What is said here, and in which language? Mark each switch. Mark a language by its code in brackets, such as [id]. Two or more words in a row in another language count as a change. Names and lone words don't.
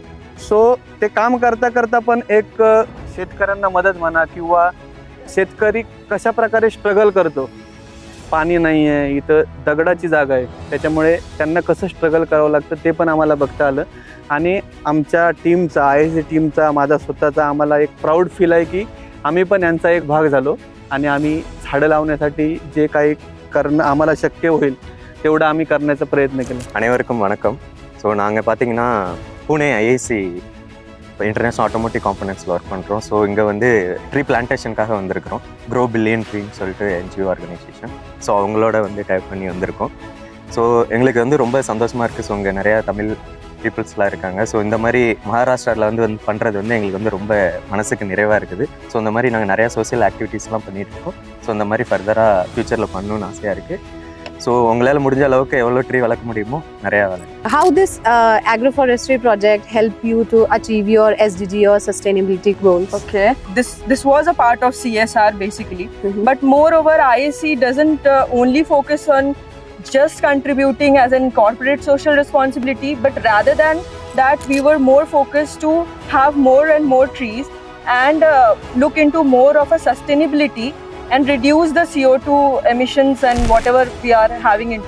[mr] सो ते काम करता करता पण एक शेतकऱ्यांना मदत म्हणा किंवा शेतकरी कशा प्रकारे स्ट्रगल करतो, पाणी नाही आहे, इथं दगडाची जागा आहे, त्याच्यामुळे त्यांना कसं स्ट्रगल करावं लागतं ते पण आम्हाला बघता आलं. आणि आमच्या टीमचा, IAC टीमचा, माझा स्वतःचा आम्हाला एक [en] proud feel [mr] आहे की आम्ही पण यांचा एक भाग झालो आणि आम्ही झाडं लावण्यासाठी जे काही करणं आम्हाला शक्य होईल तेवढं आम्ही करण्याचा प्रयत्न केला. [ta] அனைவருக்கும் வணக்கம். ஸோ நாங்கள் பார்த்தீங்கன்னா புனே IAC இன்டர்நேஷ்னல் ஆட்டோமோட்டிவ் காம்பனன்ட்ஸில் ஒர்க் பண்ணுறோம். ஸோ இங்கே வந்து [en] tree plantation [ta] வந்திருக்கிறோம். க்ரோ பில்லியன் ட்ரீன்னு சொல்லிட்டு [en] NGO organisation. [ta] ஸோ அவங்களோட வந்து டைப் பண்ணி வந்திருக்கோம். ஸோ எங்களுக்கு வந்து ரொம்ப சந்தோஷமாக இருக்குது. ஸோ இங்கே நிறையா தமிழ் பீப்புள்ஸ்லாம் இருக்காங்க. ஸோ இந்த மாதிரி மகாராஷ்டிராவில் வந்து பண்ணுறது வந்து எங்களுக்கு வந்து ரொம்ப மனசுக்கு நிறைவாக இருக்குது. ஸோ இந்த மாதிரி நாங்கள் நிறையா [en] social activities [ta] பண்ணிகிட்ருக்கோம். ஸோ இந்த மாதிரி [en] further future [ta] பண்ணணும்னு ஆசையாக இருக்குது. ஸோ உங்களால் முடிஞ்ச அளவுக்கு எவ்வளோ ட்ரீ வளர்க்க முடியுமோ நிறையா வளர்க்க. [en] How this agroforestry project help you to achieve your SDG or sustainability goals? Okay, this was a part of CSR basically, but moreover IAC doesn't only focus on just contributing as in corporate social responsibility, but rather than that we were more focused to have more and more trees and look into more of a sustainability and reduce the CO2 emissions and whatever we are having into.